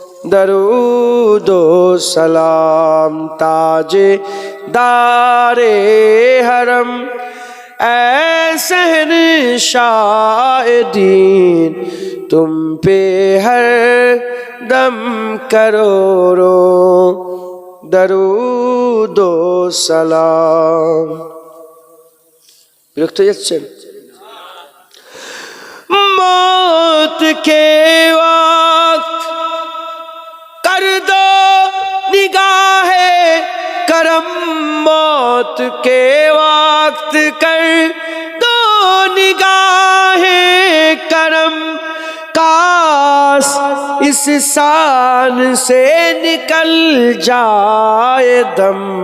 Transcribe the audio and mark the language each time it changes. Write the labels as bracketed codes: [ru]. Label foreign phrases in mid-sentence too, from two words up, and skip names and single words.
[ur] درود و سلام تاج دار حرم اے شہنشاہ دین تم پہ ہر دم کروڑوں درود و সালাম। [bn] বিরক্ত হয়ে যাচ্ছেন? [ur] موت کے وقت کر دو نگاہ کرم، موت کے وقت کر دو نگاہ کرم، کاش اس سان سے نکل جائے دم،